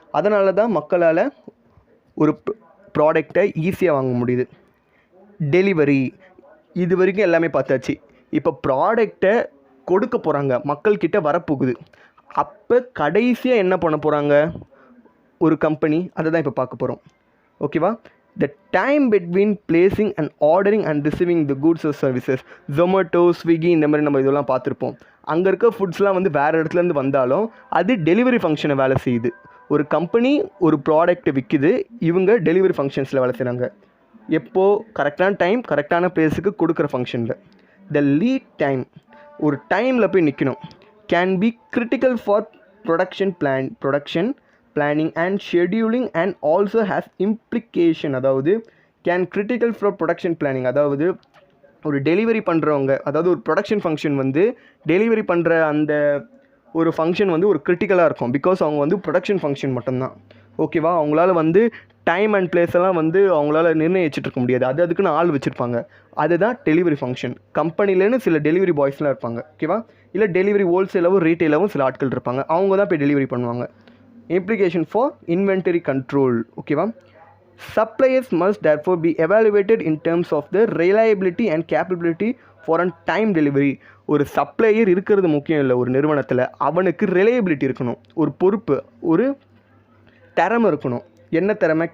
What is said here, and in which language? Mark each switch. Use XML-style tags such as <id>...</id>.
<ta>அதனால தான் மக்களால் ஒரு ப்ராடக்டை ஈஸியாக வாங்க முடியுது. டெலிவரி, இது வரைக்கும் எல்லாமே பார்த்தாச்சு. இப்போ ப்ராடக்டை கொடுக்க போகிறாங்க, மக்கள்கிட்ட வரப்போகுது. அப்போ கடைசியாக என்ன பண்ண போகிறாங்க ஒரு கம்பெனி, அதை தான் இப்போ பார்க்க போகிறோம்.</ta> <en>ஓகேவா, the time between placing and ordering and receiving the goods or services.</en> <ta>Zomato, Swiggy இந்த மாதிரி நம்ம இதெல்லாம் பார்த்துருப்போம். அங்கே இருக்க ஃபுட்ஸ்லாம் வந்து வேறு இடத்துலேருந்து வந்தாலும் அது டெலிவரி ஃபங்க்ஷனை வேலை செய்யுது. ஒரு கம்பெனி ஒரு ப்ராடக்ட்டை விற்கிது, இவங்க டெலிவரி ஃபங்க்ஷன்ஸில் வேலை செய்கிறாங்க. எப்போது, கரெக்டான டைம் கரெக்டான பிளேஸுக்கு கொடுக்குற ஃபங்க்ஷனில். த லீட் டைம், ஒரு டைமில் போய் நிற்கணும்.</ta> <en>Can be critical for production planning and scheduling and also has implication.</en> <ta>அதாவது</ta> <en>can critical for production planning,</en> <ta>அதாவது ஒரு டெலிவரி பண்ணுறவங்க, அதாவது ஒரு ப்ரொடக்ஷன் ஃபங்க்ஷன் வந்து டெலிவரி பண்ணுற அந்த ஒரு ஃபங்க்ஷன் வந்து ஒரு கிரிட்டிக்கலாக இருக்கும். பிகாஸ் அவங்க வந்து ப்ரொடக்ஷன் ஃபங்க்ஷன் மட்டும்தான். ஓகேவா, அவங்களால வந்து டைம் அண்ட் பிளேஸ் எல்லாம் வந்து அவங்களால நிர்ணயிச்சுட்டு இருக்க முடியாது. அதுக்குன்னு ஆள் வச்சுருப்பாங்க. அதுதான் டெலிவரி ஃபங்க்ஷன். கம்பெனிலேன்னு சில டெலிவரி பாய்ஸ்லாம் இருப்பாங்க, ஓகேவா, இல்லை டெலிவரி ஹோல்சேலாகவும் ரீட்டெயிலாகவும் சில ஆட்கள் இருப்பாங்க. அவங்க தான் போய் டெலிவரி பண்ணுவாங்க.</ta> <en>Implication for inventory control,</en> <ta>ஓகேவா.</ta> <en>Suppliers must therefore be evaluated in terms of the reliability and capability for a time delivery.</en> <ta>ஒரு சப்ளையர் இருக்கிறது முக்கியம் இல்லை ஒரு நிறுவனத்தில், அவனுக்கு ரிலையபிலிட்டி இருக்கணும், ஒரு பொறுப்பு, ஒரு திறமை இருக்கணும். என்ன திறமை?</ta>